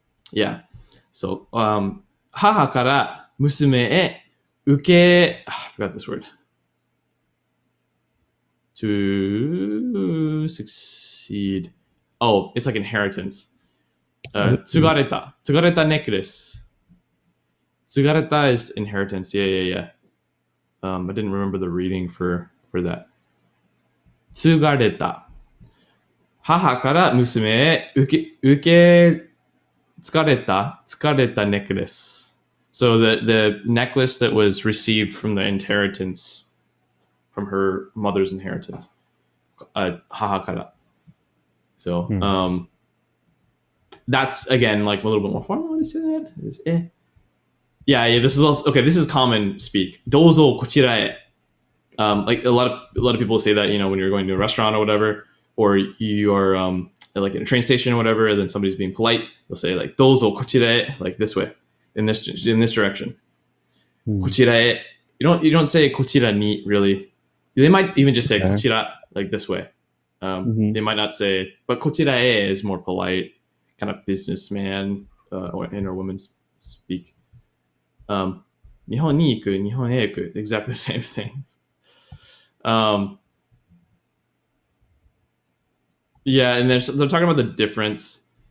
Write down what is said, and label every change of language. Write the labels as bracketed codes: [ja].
[en] Yeah. So, [ja] 母から娘へ受け、 [en] I forgot this word. To succeed. Oh, it's like inheritance. 継がれた necklace. 継がれた is inheritance. Yeah. I didn't remember the reading for that. [ja] 継がれた。母から娘へ受け疲れた necklace. [en] So the necklace that was received from the inheritance, from her mother's inheritance. [ja] 母から. [en] So that's again like a little bit more formal to say that. Yeah, this is also okay. This is common speak. [ja] どうぞこちらへ. [en] Like a lot of people say that, when you're going to a restaurant or whatever, or you are like in a train station or whatever, and then somebody's being polite, they'll say like [ja] どうぞこちらへ, [en] like this way, in this direction. [ja] こちらへ. [en] You don't say こちらに really. They might even just say こちら, like this way. They might not say, but こちらへ is more polite, kind of businessman or woman speak. [ja] 日本に行く, 日本へ行く, [en] exactly the same thing. Yeah, and they're talking about the difference.